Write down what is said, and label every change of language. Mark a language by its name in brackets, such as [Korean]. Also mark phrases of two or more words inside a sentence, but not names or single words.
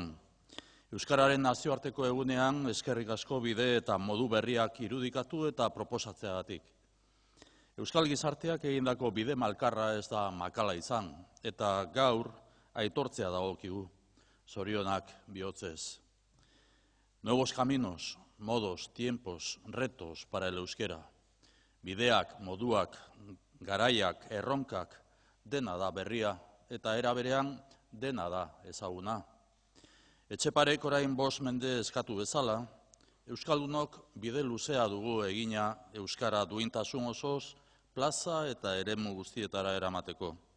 [Basque] Euskararen nazioarteko egunean eskerrik asko bide eta modu berriak irudikatu eta proposatzeagatik. Euskal gizarteak egindako bide malkarra ez da makala izan, eta gaur aitortzea dagokigu, zorionak bihotzez. [Spanish] Nuevos caminos, modos, tiempos, retos para el euskera. [Basque] Bideak, moduak, garaiak, erronkak, dena da berria eta era berean dena da ezaguna. Etxeparek orain 5 mende eskatu bezala, euskaldunok bide luzea dugu egina euskara duintasun osoz plaza eta eremu guztietara eramateko.